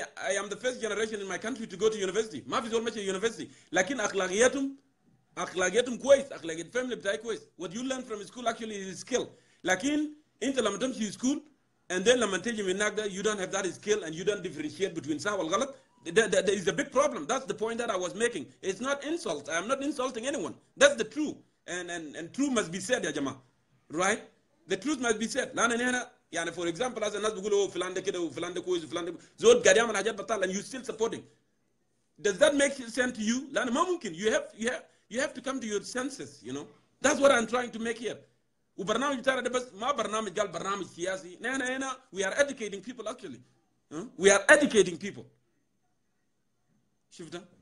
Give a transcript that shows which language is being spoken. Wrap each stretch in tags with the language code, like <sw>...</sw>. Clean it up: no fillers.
<en>I am the first generation in my country to go to university</en> <ar>ما في زول ماشي university لكن اخلاقياتهم كويس اخلاقيات الفاميلي بتاعي كويس</ar> <en>what you learn from school actually is skill</en> <ar>لكن انت لما تمشي سكول</ar> <en>and then</en> <ar>لما تيجي من هناك</ar> <en>you don't have that skill and you don't differentiate between</en> <ar>صح والغلط</ar> <en>there is a big problem. That's the point that I was making. It's not insult. I'm not insulting anyone. That's the truth. And truth must be said</en> <ar>يا جماعة.</ar> <en>Right? The truth must be said.</en> <ar>لأن هنا يعني</ar> <en>for example as</en> <ar>الناس بيقولوا فلان ده كده وفلان ده كويس وفلان ده زود قاعد يعمل حاجات بطال</ar> <en>and you still supporting. Does that make sense to you?</en> <ar>لأن ما ممكن.</ar> <en>You have to come to your senses. You know. That's what I'm trying to make here.</en> <ar>وبرنامج بتاعنا ده بس ما برنامج قال برنامج سياسي. نحن هنا</ar> <en>we are educating people actually. We are educating people. Shifter.</en>